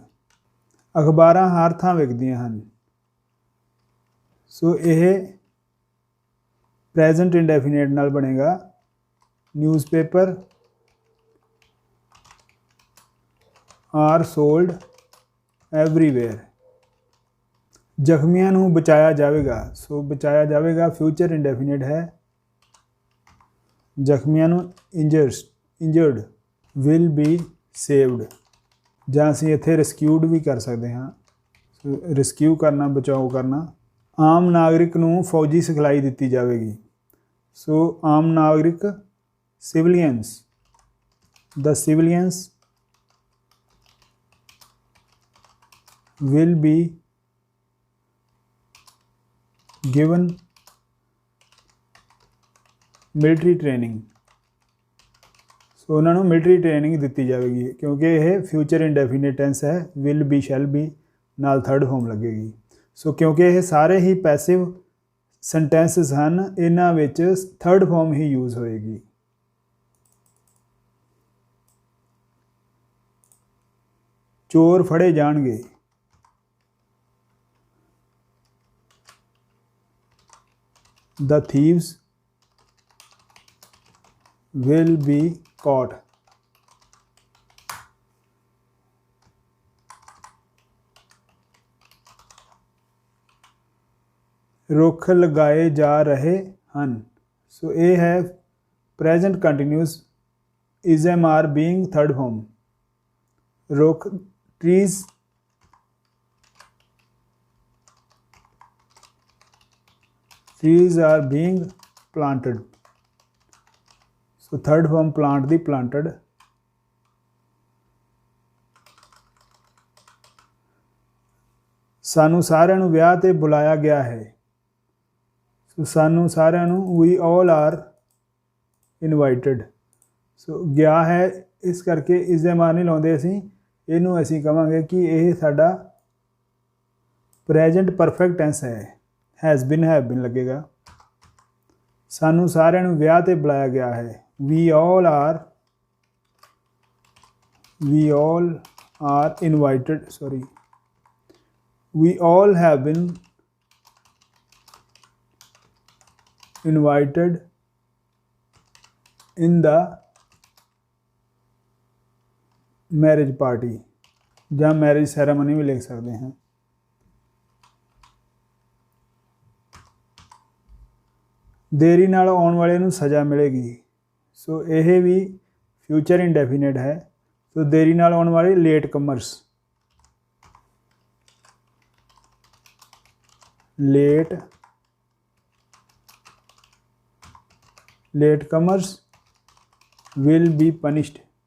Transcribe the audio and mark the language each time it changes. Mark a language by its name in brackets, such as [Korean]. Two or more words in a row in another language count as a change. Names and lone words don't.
[Punjabi] ਅਖ਼ਬਾਰਾਂ ਹਰ ਥਾਂ ਵਿਕਦੀਆਂ ਹਨ। ਸੋ ਯਹ [English] present indefinite [Punjabi] ਨਾਲ ਬਣੇਗਾ [English] newspaper are sold everywhere. [Punjabi] ਜ਼ਖਮੀਆਂ ਨੂੰ ਬਚਾਇਆ ਜਾਵੇਗਾ। ਸੋ ਬਚਾਇਆ ਜਾਵੇਗਾ [English] future indefinite [Punjabi] ਹੈ। ਜ਼ਖਮੀਆਂ ਨੂੰ [English] injured will be saved, [Punjabi] ਜਾਂ ਅਸੀਂ ਇੱਥੇ ਰਿਸਕਿਊਡ ਵੀ ਕਰ ਸਕਦੇ ਹਾਂ। ਸੋ ਰਿਸਕਿਊ ਕਰਨਾ, ਬਚਾਓ ਕਰਨਾ। ਆਮ ਨਾਗਰਿਕ ਨੂੰ ਫੌਜੀ ਸਿਖਲਾਈ ਦਿੱਤੀ ਜਾਵੇਗੀ। ਸੋ ਆਮ ਨਾਗਰਿਕ [English] civilians, the civilians will be given military training। [Hindi] सो उन्होंने [English] military training [Hindi] दी जाएगी, क्योंकि यह [English] future indefinite tense [Hindi] है। [English] will be shall be नाल third form [Hindi] लगेगी। सो क्योंकि ये सारे ही [English] passive sentences हैं, [Punjabi] ਇਨ੍ਹਾਂ ਵਿੱਚ [English] third form ही यूज़ होएगी। [Punjabi] ਚੋਰ ਫੜੇ ਜਾਣਗੇ, [English] the thieves will be caught। [Hindi] रुख लगाए जा रहे हैं। सो ये है [English] present continuous is am are being third form. रुख ट्रीज trees are being planted। so third form plant the planted। [Punjabi] ਸਾਨੂੰ ਸਾਰਿਆਂ ਨੂੰ ਵਿਆਹ ਤੇ ਬੁਲਾਇਆ ਗਿਆ ਹੈ। ਸੋ ਸਾਨੂੰ ਸਾਰਿਆਂ ਨੂੰ [English] we all are invited। [Punjabi] ਸੋ ਗਿਆ ਹੈ, ਇਸ ਕਰਕੇ ਇਸ ਦੇ ਮਾਰ ਨਹੀਂ ਲਾਉਂਦੇ ਅਸੀਂ, ਇਹਨੂੰ ਅਸੀਂ ਕਵਾਂਗੇ ਕਿ ਇਹ ਸਾਡਾ [English] present perfect tense [Punjabi] ਹੈ। [English] has been have been [Punjabi] ਲੱਗੇਗਾ। ਸਾਨੂੰ ਸਾਰਿਆਂ ਨੂੰ ਵਿਆਹ ਤੇ ਬੁਲਾਇਆ ਗਿਆ है। [English] we all are invited, sorry, we all have been invited in the marriage party, [Hindi] ਜਾਂ [English] marriage ceremony [Hindi] भी लिख सकते हैं। [Punjabi] ਦੇਰੀ ਨਾਲ ਆਉਣ ਵਾਲੇ ਨੂੰ ਸਜ਼ਾ ਮਿਲੇਗੀ। [Hindi] सो यह भी [English] future indefinite [Hindi] है। [Punjabi] ਸੋ ਦੇਰੀ ਨਾਲ ਆਉਣ ਵਾਲੇ [English] late comers, late comers will be punished.